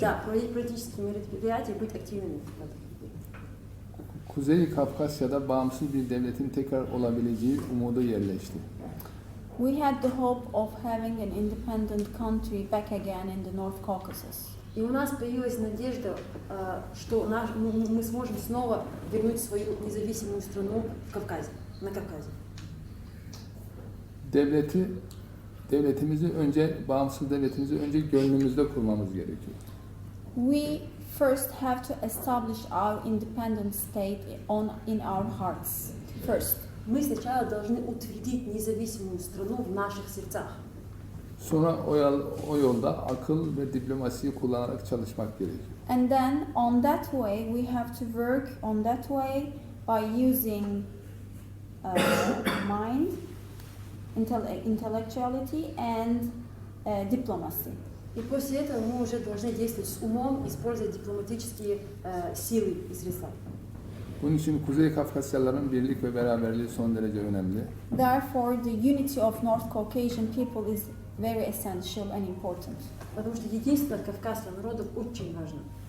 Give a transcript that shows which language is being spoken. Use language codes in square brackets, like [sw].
[ru] Да, проводить политические мероприятия, быть активными. [tr] Kuzey Kafkasya'da bağımsız bir devletin tekrar olabileceği umudu yerleşti. [en] We had the hope of having an independent country back again in the North Caucasus. [ru] И у нас появилась надежда, что мы сможем снова вернуть свою независимую страну в Кавказе, на Кавказе. [tr] Devleti devletimizi önce, bağımsız devletimizi önce gönlümüzde kurmamız gerekiyor. [en] We first have to establish our independent state in our hearts. First. [ru] Мы сначала должны утвердить независимую страну в наших сердцах. [tr] Sonra o yolda akıl ve diplomasiyi kullanarak çalışmak gerekiyor. [en] And then on that way we have to work on that way by using mind, intellectuality and diplomacy. [ru] И после этого мы уже должны действовать с умом, используя дипломатические силы и средства. [tr] Bunun için Kuzey Kafkasyalıların birlik ve beraberliği son derece önemli. [en] Therefore, the unity of North Caucasian people is very essential and important. [ru] Потому что единство кавказских народов очень важно.